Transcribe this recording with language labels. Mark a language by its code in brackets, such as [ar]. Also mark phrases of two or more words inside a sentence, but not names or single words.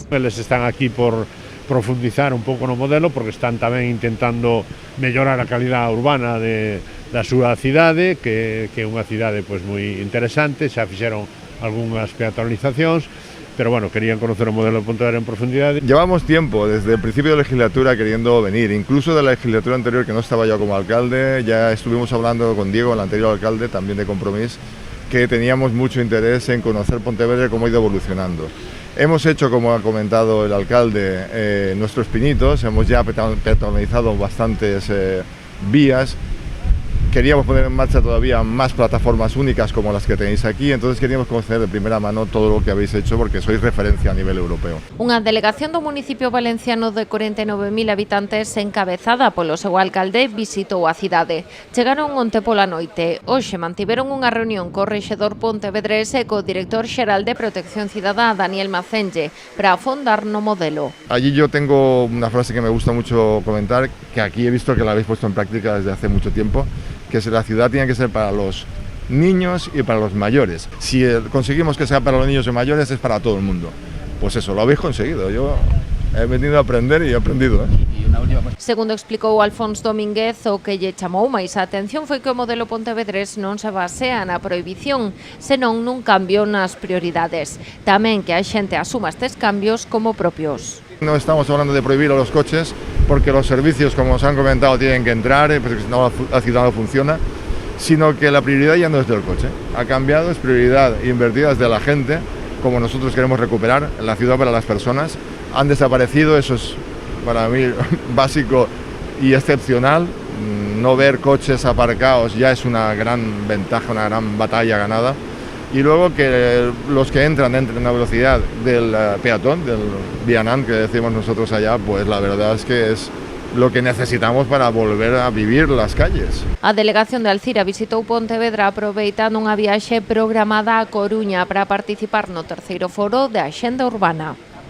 [gl] Eles están aquí por profundizar un pouco no modelo porque están tamén intentando mellorar a calidad urbana da súa cidade, que é unha cidade pois moi interesante, xa fixeron algunhas peatonalizacións, pero bueno, querían conocer o modelo de Pontevedra en profundidade. [es] Llevamos tiempo, desde el principio de legislatura, queriendo venir, incluso de la legislatura anterior, que no estaba yo como alcalde, ya estuvimos hablando con Diego, el anterior alcalde, también de Compromís, que teníamos mucho interés en conocer Pontevedra y cómo ha ido evolucionando. Hemos hecho, como ha comentado el alcalde, nuestros pinitos, hemos ya peatonalizado bastantes vías. Queríamos poner en marcha todavía más plataformas únicas como las que tenéis aquí, entonces queríamos conocer de primera mano todo lo que habéis hecho porque sois referencia a nivel europeo. [gl] Unha delegación do municipio valenciano de 49.000 habitantes encabezada polo seu alcalde visitou a cidade. Chegaron onte pola noite. Hoxe mantiveron unha reunión co rexedor pontevedrés e co director xeral de Protección Cidadá, Daniel Macenge, para afondar no modelo. [es] Allí yo tengo una frase que me gusta mucho comentar, que aquí he visto que la habéis puesto en práctica desde hace mucho tiempo, que la ciudad tiene que ser para los niños y para los mayores. Si conseguimos que sea para los niños y mayores, es para todo el mundo. Pues eso, lo habéis conseguido. Yo he venido a aprender y he aprendido. [gl] Segundo explicou Alfonso Domínguez, o que lle chamou máis a atención foi que o modelo pontevedrés non se basea na prohibición, senón nun cambio nas prioridades. Tamén que a xente asuma estes cambios como propios. [es] No estamos hablando de prohibir a los coches porque los servicios, como os han comentado, tienen que entrar, porque si no la ciudad no funciona, sino que la prioridad ya no es del coche. Ha cambiado, es prioridad invertida desde la gente, como nosotros queremos recuperar la ciudad para las personas. Han desaparecido, eso es para mí básico y excepcional. No ver coches aparcados ya es una gran ventaja, una gran batalla ganada. Y luego que los que entren a velocidad del peatón, del vianant que decimos nosotros allá, pues la verdad es que es lo que necesitamos para volver a vivir las calles. [gl] A delegación de Alcira visitou Pontevedra aproveitando unha viaxe programada a Coruña para participar no terceiro foro de Axenda Urbana.